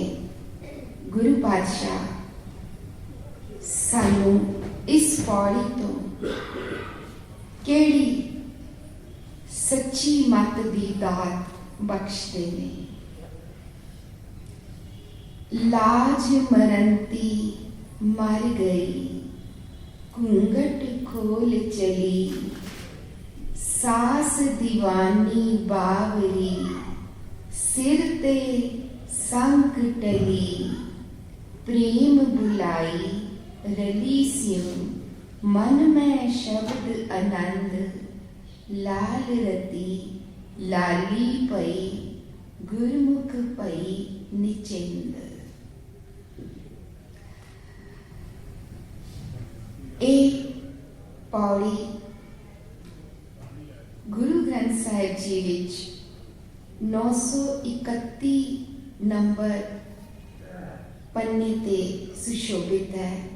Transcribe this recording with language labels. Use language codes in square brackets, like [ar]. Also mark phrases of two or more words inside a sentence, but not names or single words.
[pa] ਗੁਰੂ ਪਾਤਸ਼ਾਹ ਸਾਨੂੰ ਇਸ ਪੌੜੀ ਤੋਂ ਕਿਹੜੀ ਸੱਚੀ ਮੱਤ ਦੀ ਦਾਤ ਬਖਸ਼ਦੇ ਨੇ। ਲਾਜ ਮਰੰਤੀ ਮਰ ਗਈ, ਘੂੰਘਟ ਖੋਲ੍ਹ ਚਲੀ, ਸਾਸ ਦੀਵਾਨੀ ਬਾਵਰੀ, ਸਿਰ ਤੇ ਸੰਕ ਟਲੀ, ਪ੍ਰੇਮ ਬੁਲਾਈ ਰਲੀ ਸਿਉਂ, ਮਨ ਮਹਿ ਸਬਦੁ ਅਨੰਦੁ, ਲਾਲ ਰਤੀ ਲਾਲੀ ਪਈ, ਗੁਰਮੁਖ ਪਈ ਨਿਚਿੰਦ। ਇਹ ਪੌੜੀ ਗੁਰੂ ਗ੍ਰੰਥ ਸਾਹਿਬ ਜੀ ਵਿੱਚ 931 ਨੰਬਰ ਪੰਨੇ ਤੇ ਸੁਸ਼ੋਭਿਤ ਹੈ।